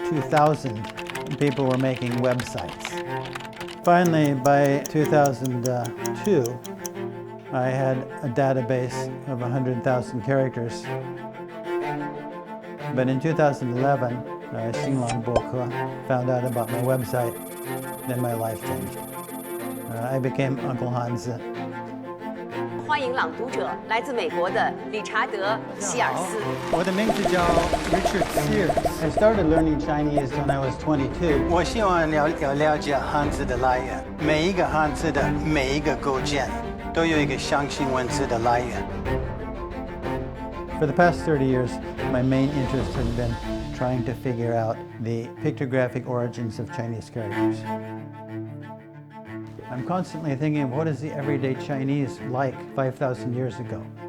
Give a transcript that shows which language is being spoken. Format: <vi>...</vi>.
<en>2,000 people were making websites. Finally, by 2002, I had a database of 100,000 characters. But in 2011, Xinlang Boke found out about my website, then my life changed. I became Uncle Hanzi.</en> <zh>欢迎朗读者，来自美国的理查德·希尔斯。我的名字叫 Richard Sears.</zh> <en>I started learning Chinese when I was 22.</en> <zh>我希望了解汉字的来源，每一个汉字的每一个构件都有一个象形文字的来源。</zh> <en>For the past 30 years, my main interest has been trying to figure out the pictographic origins of Chinese characters. I'm constantly thinking of what is the everyday Chinese like 5,000 years ago?</en>